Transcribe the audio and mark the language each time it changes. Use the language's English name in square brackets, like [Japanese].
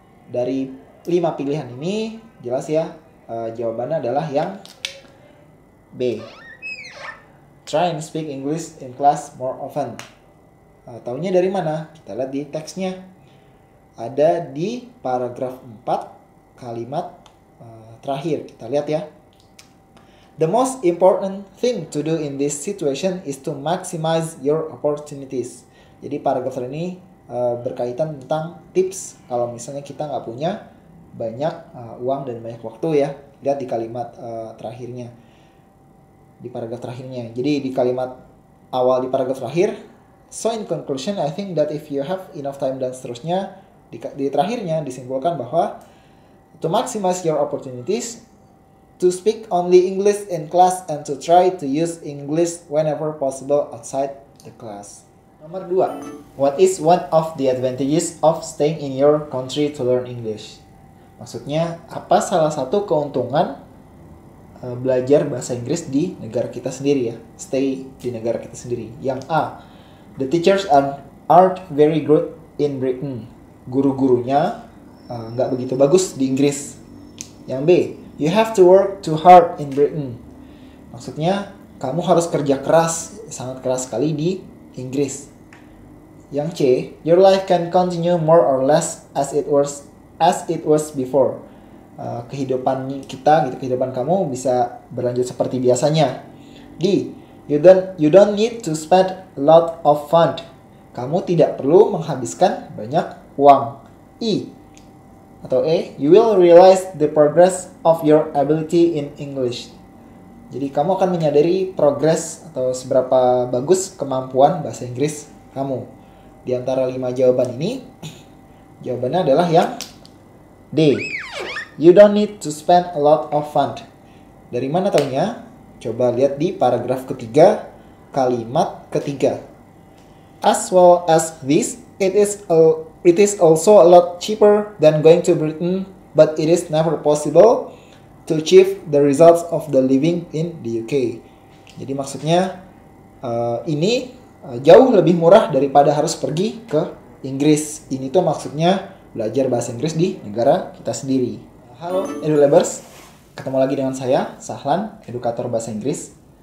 [Indonesian] Dari 5 pilihan ini jelas ya, jawabannya adalah yang B. [English] Try and speak English in class more often. [Indonesian] Taunya dari mana? Kita lihat di teksnya. Ada di paragraf 4 kalimat terakhir. Kita lihat ya. [English] The most important thing to do in this situation is to maximize your opportunities. [Indonesian] Jadi paragraf ini berkaitan tentang tips kalau misalnya kita nggak punya banyak uang dan banyak waktu ya. Lihat di kalimat terakhirnya. Di paragraf terakhirnya. Jadi di kalimat awal di paragraf terakhir, [English] so in conclusion I think that if you have enough time, [Indonesian] dan seterusnya di terakhirnya disimpulkan bahwa [English] to maximize your opportunities, to speak only English in class and to try to use English whenever possible outside the class. [Indonesian] Nomor 2. [English] What is one of the advantages of staying in your country to learn English? [Indonesian] Maksudnya, apa salah satu keuntungan belajar bahasa Inggris di negara kita sendiri ya? Stay di negara kita sendiri. Yang A. [English] The teachers aren't very good in Britain. [Indonesian] Guru-gurunya nggak begitu bagus di Inggris. Yang B. [English] You have to work too hard in Britain. [Indonesian] Maksudnya, kamu harus kerja keras, sangat keras sekali di Inggris. Yang C, [English] your life can continue more or less as it was before. [Indonesian] Kehidupan kamu bisa berlanjut seperti biasanya. [English] D, you don't need to spend a lot of fund. [Indonesian] Kamu tidak perlu menghabiskan banyak uang. E, atau E, [English] you will realize the progress of your ability in English. [Indonesian] Jadi kamu akan menyadari progres atau seberapa bagus kemampuan bahasa Inggris kamu. Di antara 5 jawaban ini, jawabannya adalah yang D. [English] You don't need to spend a lot of fun. [Indonesian] Dari mana taunya? Coba lihat di paragraf ketiga, kalimat ketiga. [English] As well as this, it is also a lot cheaper than going to Britain, but it is never possible to achieve the results of the living in the UK. [Indonesian] Jadi maksudnya ini jauh lebih murah daripada harus pergi ke Inggris. Ini tuh maksudnya belajar bahasa Inggris di negara kita sendiri. Halo EduLabers, ketemu lagi dengan saya, Sahlan, edukator bahasa Inggris.